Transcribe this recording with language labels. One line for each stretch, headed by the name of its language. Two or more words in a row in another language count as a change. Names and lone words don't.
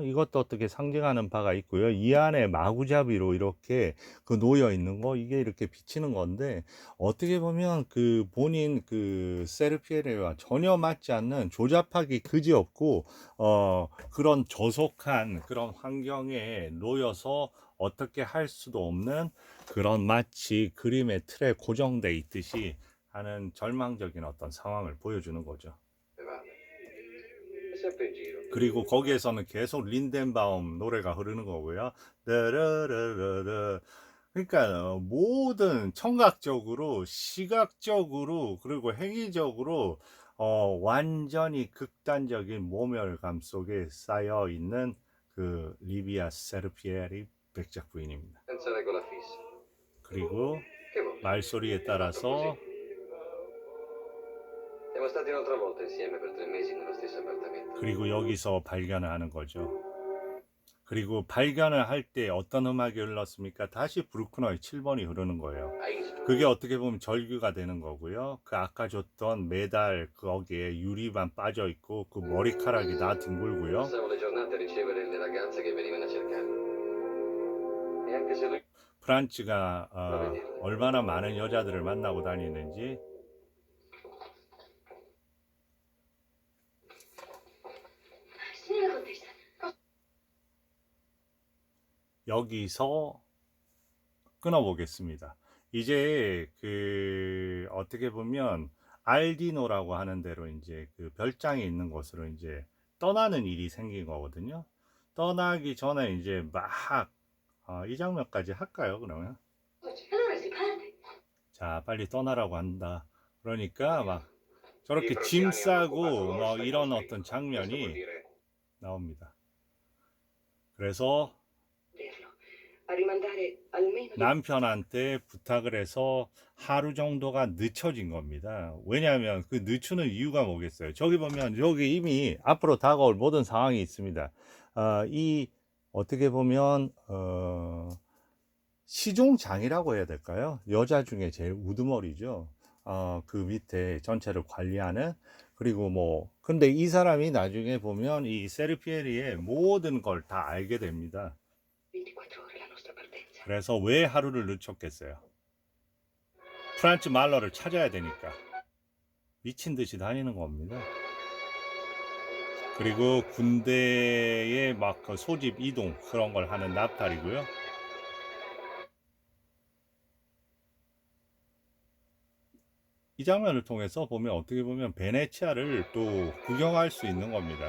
Korean: 이것도 어떻게 상징하는 바가 있고요. 이 안에 마구잡이로 이렇게 그 놓여 있는 거 이게 이렇게 비치는 건데 어떻게 보면 그 본인 그 세르피에레와 전혀 맞지 않는 조잡하기 그지없고 그런 저속한 그런 환경에 놓여서 어떻게 할 수도 없는 그런 마치 그림의 틀에 고정돼 있듯이 하는 절망적인 어떤 상황을 보여주는 거죠.
Italian: E vale. È sempre in giro.
Korean: 그리고 거기에서는 계속 린덴바움 노래가 흐르는 거고요. 르르르르르. 그러니까 모든 청각적으로, 시각적으로, 그리고 행위적으로 완전히 극단적인 모멸감 속에 쌓여 있는 그 리비아 세르피에리 백작 부인입니다.
Italian: Senza regola fissa.
Korean: 그리고
Italian: Che vuoi?
Korean: 말소리에 따라서
Italian: Siamo stati un'altra volta insieme per 3 mesi nello stesso appartamento.
Korean: 그리고 여기서 발견을 하는 거죠. 그리고 발견을 할 때 어떤 음악이 흘렀습니까? 다시 브루크너의 7번이 흐르는 거예요.
Italian: A Innsbruck.
Korean: 그게 어떻게 보면 절규가 되는 거고요. 그 아까 줬던 메달 거기에 유리만 빠져 있고 그 머리카락이 다 둥글고요.
Italian: Passavo le giornate a ricevere le ragazze che venivano a cercarmi. E anche se lui
Korean: 프란츠가 얼마나 많은 여자들을 만나고 다니는지
Italian: Signora contessa,
Korean: 여기서 끊어보겠습니다. 이제 그 어떻게 보면 알디노라고 하는 대로 이제 그 별장에 있는 곳으로 이제 떠나는 일이 생긴 거거든요. 떠나기 전에 이제 막 이 장면까지 할까요? 그러면
Italian: allora si parte.
Korean: 자 빨리 떠나라고 한다. 그러니까 막 저렇게 짐 싸고 뭐 이런 어떤
Italian: questo vuol
Korean: 장면이
Italian: dire
Korean: 나옵니다. 그래서
Italian: Vederlo. A rimandare almeno di
Korean: 남편한테 부탁을 해서 하루 정도가 늦춰진 겁니다. 왜냐하면 그 늦추는 이유가 뭐겠어요? 저기 보면 여기 이미 앞으로 다가올 모든 상황이 있습니다. 이 어떻게 보면 시종장이라고 해야 될까요? 여자 중에 제일 우두머리죠. 그 밑에 전체를 관리하는 그리고 뭐 근데 이 사람이 나중에 보면 이 세르피에리의 모든 걸 다 알게 됩니다.
Italian: 24 ore la nostra partenza.
Korean: 그래서 왜 하루를 늦췄겠어요? 프란츠 말러를 찾아야 되니까 미친 듯이 다니는 겁니다. 그리고 군대에 막 그 소집 이동 그런 걸 하는 납탈이고요. 이 장면을 통해서 보면 어떻게 보면 베네치아를 또 구경할 수 있는 겁니다.